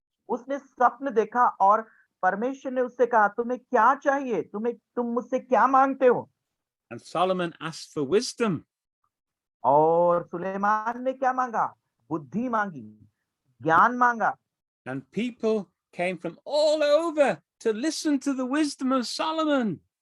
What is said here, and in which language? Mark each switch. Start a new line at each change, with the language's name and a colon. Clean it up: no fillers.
Hindi: उसने स्वप्न देखा और परमेश्वर ने उससे कहा, तुम्हें क्या चाहिए, तुम मुझसे क्या मांगते हो?
English: And Solomon asked for wisdom.
Hindi: और सुलेमान ने क्या मांगा? बुद्धि मांगी, ज्ञान मांगा।
English: And people came from all over to listen to the wisdom of Solomon.